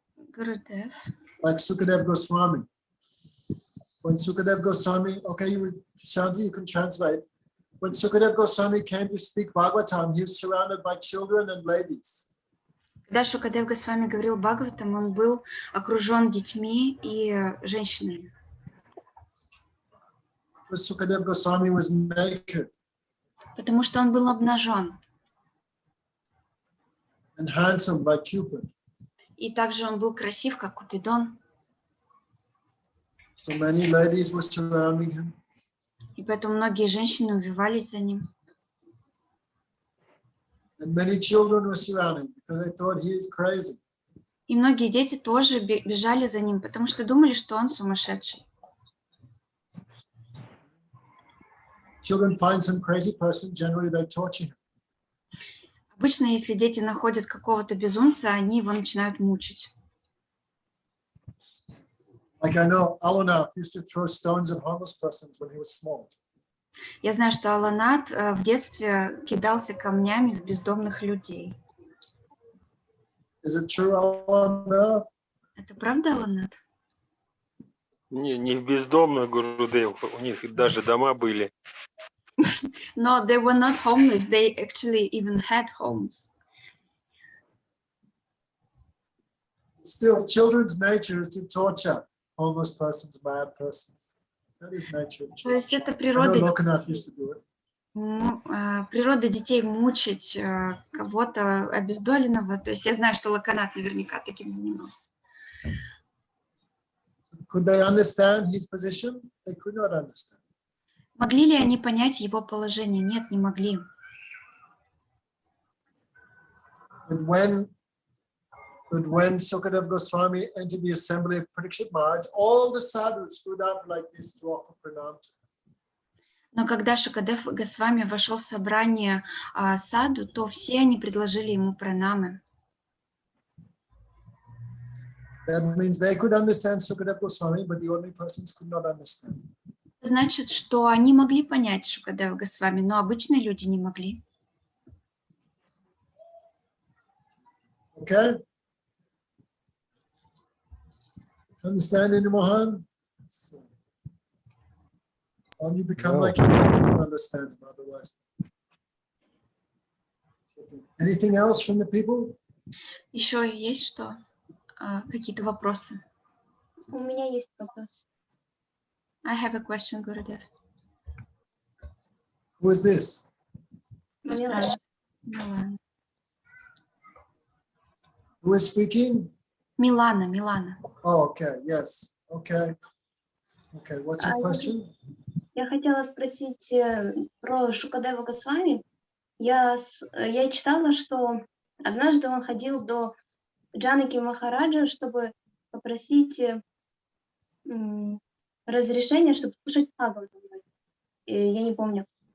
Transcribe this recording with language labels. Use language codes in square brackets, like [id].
[en] Gurudev. Like Sukadev Goswami. When Sukadev Goswami, okay, Shanti, you can translate. When Sukadev Goswami came to speak Bhagavatam, he was surrounded by children and ladies. [ru] Когда Шукадев Госвами говорил Бхагаватам, он был окружен детьми и женщинами. [en] Because Sukadev Goswami was naked. [ru] Потому что он был обнажен. [en] And handsome like Cupid. [ru] И также он был красив, как Купидон. [en] So many ladies were surrounding him. [ru] И поэтому многие женщины увивались за ним. [en] And many children were surrounding him because they thought he is crazy. [ru] И многие дети тоже бежали за ним, потому что думали, что он сумасшедший. [en] Children find some crazy person, generally they torture him. [ru] Обычно, если дети находят какого-то безумца, они его начинают мучить. [en] Like I know Alanath used to throw stones at homeless persons when he was small. [ru] Я знаю, что Аланат в детстве кидался камнями в бездомных людей. [en] Is it true, Alanath? [ru] Это правда, Аланат? Не в бездомных, Гурудев, у них даже дома были. [en] No, they were not homeless. They actually even had homes. Still, children's nature is to torture homeless persons, bad persons. That is nature. [ru] То есть это [en] I know [ru] природа, [en] Lokanath used to do it. [ru] природа детей мучить кого-то обездоленного. То есть я знаю, что Локанат наверняка таким занимался. [en] Could they understand his position? They could not understand. [ru] Могли ли они понять его положение? Нет, не могли. [en] But when Sukadev Goswami entered the assembly of Parikshit Maharaj, all the sadhus stood up like this to offer pranam to him. [ru] Но когда Шукадев Госвами вошел в собрание саду, то все они предложили ему пранамы. [en] That means they could understand Sukadev Goswami, but the ordinary persons could not understand. [ru] Значит, что они могли понять Шукадева Госвами, но обычные люди не могли. [en] Okay? Understand in Mohan? So, or you become like him, you don't understand him otherwise. Anything else from the people? [ru] Еще есть что? Какие-то вопросы? У меня есть вопрос. [en] I have a question, Gurudev. Who is this? [ru] Милана. Милана. [en] Who is speaking? [ru] Милана, Милана. [en] Oh, okay, yes. Okay. Okay, what's your question? [ru] Я хотела спросить про Шукадева Госвами. Я читала, что однажды он ходил до Джанаки Махараджа, чтобы попросить разрешения, чтобы слушать Бхагаватам. Я не помню.